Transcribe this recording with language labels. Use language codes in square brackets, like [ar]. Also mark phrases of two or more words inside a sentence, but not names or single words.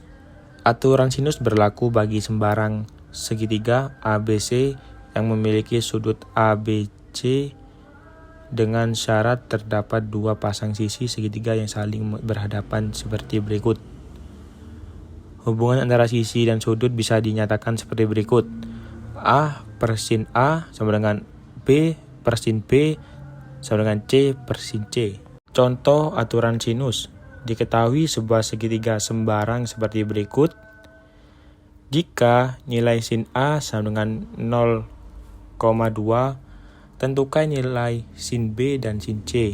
[id] Aturan sinus berlaku bagi sembarang segitiga ABC yang memiliki sudut ABC dengan syarat terdapat 2 pasang sisi segitiga yang saling berhadapan seperti berikut. Hubungan antara sisi dan sudut bisa dinyatakan seperti berikut. A per sin A sama dengan B per sin B sama dengan C per sin C. Contoh aturan sinus. Diketahui sebuah segitiga sembarang seperti berikut. Jika nilai sin A sama dengan 0,2, tentukan nilai sin B dan sin C.